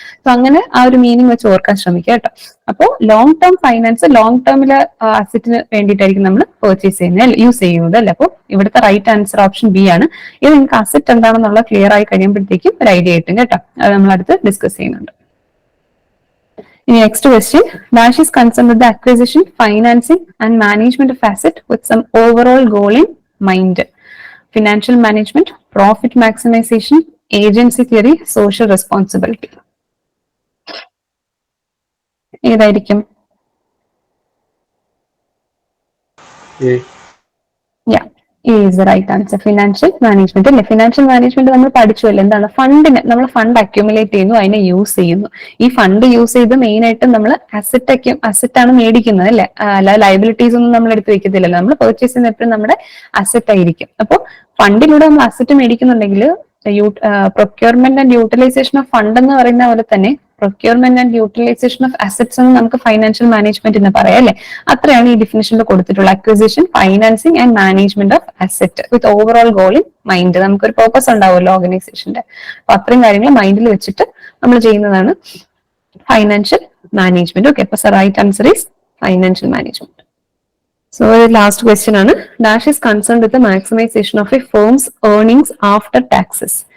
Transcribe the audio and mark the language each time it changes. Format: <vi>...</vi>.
<ml>So അങ്ങനെ ആ ഒരു മീനിങ് വെച്ച് ഓർക്കാൻ ശ്രമിക്കുക കേട്ടോ. അപ്പോൾ ലോങ് ടേം ഫൈനാൻസ് ലോങ് ടേമിലെ അസറ്റിന് വേണ്ടിയിട്ടായിരിക്കും നമ്മൾ പർച്ചേസ് ചെയ്യുന്നത്, യൂസ് ചെയ്യുന്നത് അല്ലെ. അപ്പോൾ ഇവിടുത്തെ റൈറ്റ് ആൻസർ ഓപ്ഷൻ ബി ആണ്. ഇത് നിങ്ങൾക്ക് അസറ്റ് എന്താണെന്നുള്ള ക്ലിയർ ആയി കഴിയുമ്പോഴത്തേക്കും ഒരു ഐഡിയ കിട്ടും കേട്ടോ. അത് നമ്മൾ അടുത്ത് ഡിസ്കസ് ചെയ്യുന്നുണ്ട്.</ml> <en>Next question, Dash is concerned with the acquisition, financing and management of asset with some overall goal in mind. Financial management, profit maximization, agency theory, social responsibility.</en> <ml>ഏതായിരിക്കും?</ml> <en>Yeah, A is the right answer. Financial management</en> <ml>അല്ലെ. Financial management നമ്മൾ പഠിച്ചുവല്ലേ, എന്താണ് ഫണ്ടിന്, നമ്മൾ fund accumulate ചെയ്യുന്നു, അതിനെ use ചെയ്യുന്നു. ഈ fund use ചെയ്ത് മെയിൻ ആയിട്ട് നമ്മൾ അസറ്റ് ആണ് മേടിക്കുന്നത് അല്ലെ, അല്ല ലയബിലിറ്റീസ് ഒന്നും നമ്മൾ എടുത്ത് വെക്കത്തില്ലല്ലോ. നമ്മൾ പർച്ചേസ് ചെയ്യുന്ന എപ്പോഴും നമ്മുടെ അസറ്റ് ആയിരിക്കും. അപ്പോൾ ഫണ്ടിലൂടെ നമ്മൾ asset മേടിക്കുന്നുണ്ടെങ്കിൽ procurement and utilisation of fund എന്ന് പറയുന്ന പോലെ തന്നെ procurement and utilisation of assets എന്ന് നമുക്ക് ഫൈനാൻഷ്യൽ മാനേജ്മെന്റ് എന്ന് പറയാം അല്ലെ. അത്രയാണ് ഈ ഡിഫിനിഷനിൽ കൊടുത്തിട്ടുള്ള</ml> <en>Acquisition, financing and management of asset with overall goal in mind.</en> <ml>നമുക്കൊരു പർപ്പസ് ഉണ്ടാവുമല്ലോ ഓർഗനൈസേഷന്റെ, അപ്പൊ അത്രയും കാര്യങ്ങൾ മൈൻഡിൽ വെച്ചിട്ട് നമ്മൾ ചെയ്യുന്നതാണ് ഫൈനാൻഷ്യൽ മാനേജ്മെന്റ്.</ml> <en>okay,</en> <ml>അപ്പൊ</ml> <en>Right answer is financial management. So the last question</en> <ml>ആണ്,</ml> <en>Dash is concerned with the maximization of a firm's earnings after taxes.</en>